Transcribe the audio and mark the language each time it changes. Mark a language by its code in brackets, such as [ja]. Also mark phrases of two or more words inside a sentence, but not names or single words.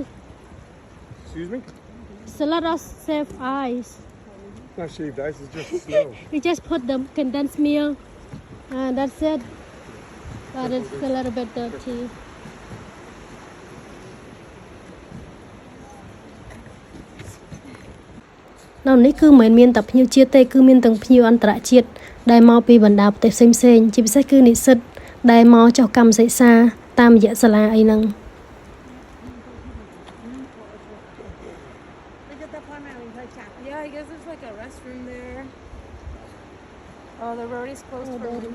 [en] Excuse me? It's a lot of safe ice. It's not shaved ice, it's just snow. We just put the condensed milk and that's it. But it's a little bit dirty. [km] នៅនេះគឺមិនមែនមានតែភ្ញៀវជាតិទេគឺមានទាំងភ្ញៀវអន្តរជាតិដែលមកពីបណ្ដាប្រទេសផ្សេងៗជាពិសេសគឺនិស្សិតដែលមកចុះកម្មសិក្សាតាមរយៈសាលាអីហ្នឹង [en] Yeah, I guess there's like a restroom there. Oh, the road is closed for winter.